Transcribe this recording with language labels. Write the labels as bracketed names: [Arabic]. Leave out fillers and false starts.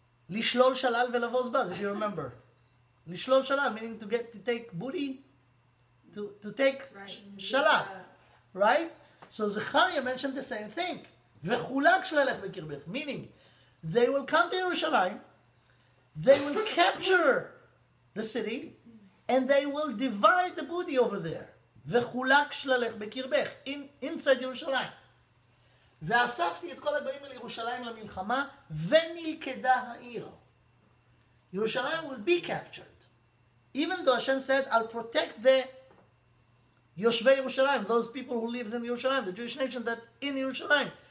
[English] Lishlol shalal velavos baz, if you remember. Lishlol shalal, meaning to take booty, to take shalal. Right? So Zechariah mentioned the same thing. V'chulak shlalech bekirbech, meaning they will come to Yerushalayim, they will capture the city, and they will divide the booty over there. [Hebrew] וחולק שללך בקרבך, inside ירושלים. ואספתי את כל הגויים אל ירושלים למלחמה, ונלכדה העיר. [English] Yerushalayim will be captured. Even though Hashem said, I'll protect the Yoshvei Yerushalayim, those people who live in Yerushalayim, the Jewish nation that in Yerushalayim.